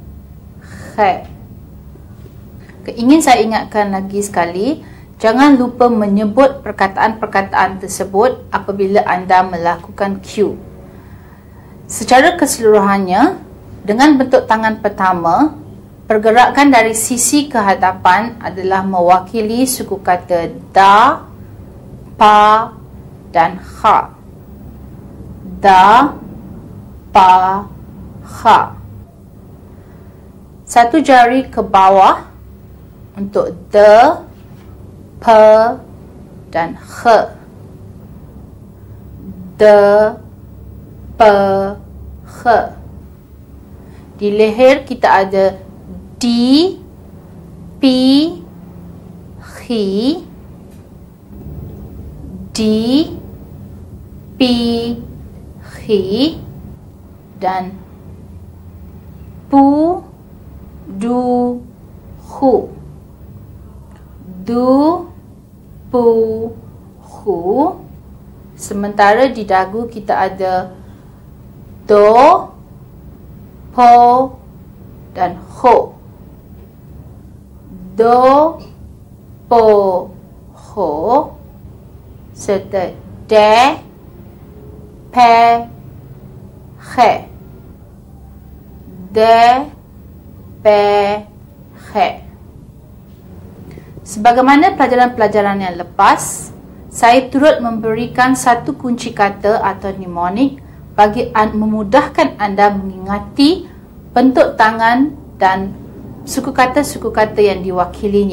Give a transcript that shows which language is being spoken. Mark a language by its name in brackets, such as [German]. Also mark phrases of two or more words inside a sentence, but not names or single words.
[Malay] Ingin saya ingatkan lagi sekali, jangan lupa menyebut perkataan-perkataan tersebut apabila anda melakukan Q. Secara keseluruhannya, dengan bentuk tangan pertama, pergerakan dari sisi ke hadapan adalah mewakili suku kata da, pa dan ha. Da, pa, ha. Satu jari ke bawah untuk de, pe dan he. De, pe, he. Di leher kita ada di, pi, hi, di, pi, hi dan pu, du, hu. Du, pu, hu. Sementara di dagu kita ada do, po dan ho. Do, po, ho serta de, pe, he. De, pe, he. Sebagaimana pelajaran-pelajaran yang lepas, saya turut memberikan satu kunci kata atau mnemonik bagi memudahkan anda mengingati bentuk tangan dan suku kata yang diwakilinya.